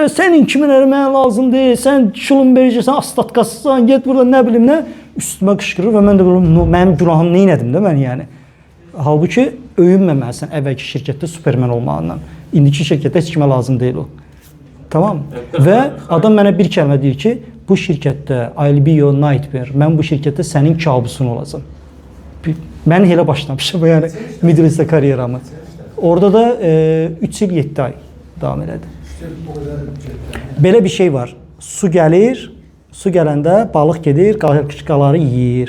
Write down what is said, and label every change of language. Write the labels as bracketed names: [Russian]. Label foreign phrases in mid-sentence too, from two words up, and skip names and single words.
[Azerbaijani] Sənin kimin eləməyə lazım deyil? Sən Schlumberger, sən astatkasısan, get burada nə bilim nə? Üstümə qışqırır və mən də mənim günahım nə elədim də mən yəni. Halbuki öyünməməlisən əvvəlki şirkətdə Superman olmağından. İndiki şirkətdə heç kimə lazım deyil o. Tamam. Və adam mənə bir kəlmə deyir ki, bu şirkətdə [English] I'll be your nightmare. [Azerbaijani] Mən bu şirkətdə sənin kabusun olacağam. Mən elə başlamışam yəni Middle East'də karyeramı. Orada da 3 il 7 ay davam elədi. Belə bir şey var. Su gəlir, su gələndə balıq gedir, qarışqaları yeyir.